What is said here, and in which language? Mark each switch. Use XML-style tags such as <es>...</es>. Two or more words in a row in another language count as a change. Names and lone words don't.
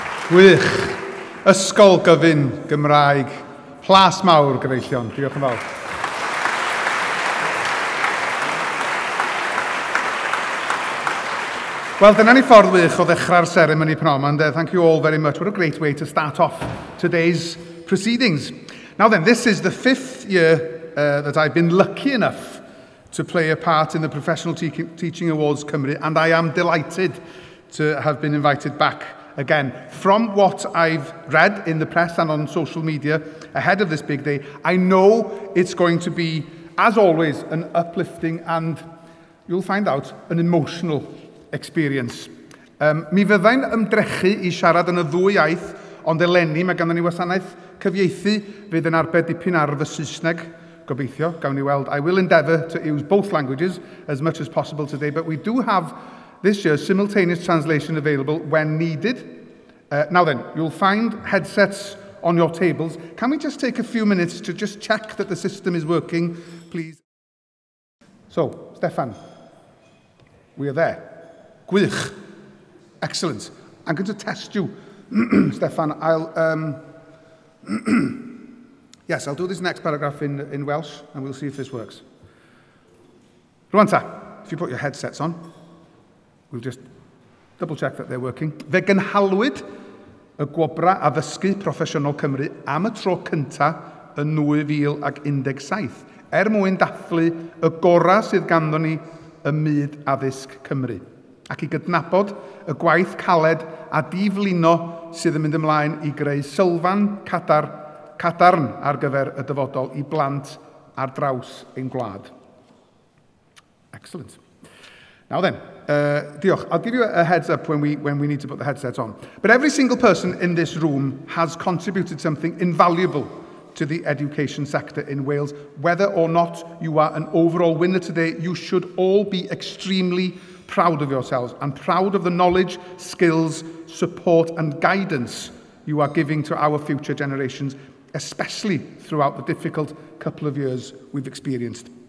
<cy>Gwych. Ysgol gyfun Gymraeg. Plas mawr, gyfeillion. Diolch yn fawr. Well, dyna ni ffordd wych o ddechrau'r</cy> <en>ceremony prom, and thank you all very much. What a great way to start off today's proceedings. Now then, this is the 5th year that I've been lucky enough to play a part in the Professional Teaching Awards Cymru, and I am delighted to have been invited back again. From what I've read in the press and on social media ahead of this big day, I know it's going to be, as always, an uplifting and, you'll find out, an emotional experience.</en> <cy>Mi fyddai'n ymdrechu I siarad yn y ddwy iaith, ond eleni mae ganddo ni wasanaeth cyfieithu fydd yn arbed dipyn ar fy Saesneg, gobeithio, gawn ni weld.</cy> <en>I will endeavour to use both languages as much as possible today, but we do have this year simultaneous translation available when needed. Now then, you'll find headsets on your tables. Can we just take a few minutes to just check that the system is working, please? So, Stefan, we are there.</en> <cy>Gwych. Excellent.</cy> <en>I'm going to test you, Stefan. Yes, I'll do this next paragraph in Welsh, and we'll see if this works.</en> <cy>Rwan ta,</cy> <en>if you put your headsets on, we'll just double check that they're working.</en> <cy>Fe gynhalwyd y Gwobrau Addysgu Proffesiynol Cymru am y tro cynta yn 2017, mwyn dathlu y gorau sydd ganddo ni ym myd addysg Cymru, ac I gydnabod y gwaith caled a diflino sydd yn mynd ymlaen I greu sylfan cadarn ar gyfer y dyfodol I blant ar draws ein gwlad.</cy> <en>Excellent. Now then, diolch. I'll give you a heads up when we need to put the headsets on. But every single person in this room has contributed something invaluable to the education sector in Wales. Whether or not you are an overall winner today, you should all be extremely proud of yourselves and proud of the knowledge, skills, support and guidance you are giving to our future generations, especially throughout the difficult couple of years we've experienced.</en>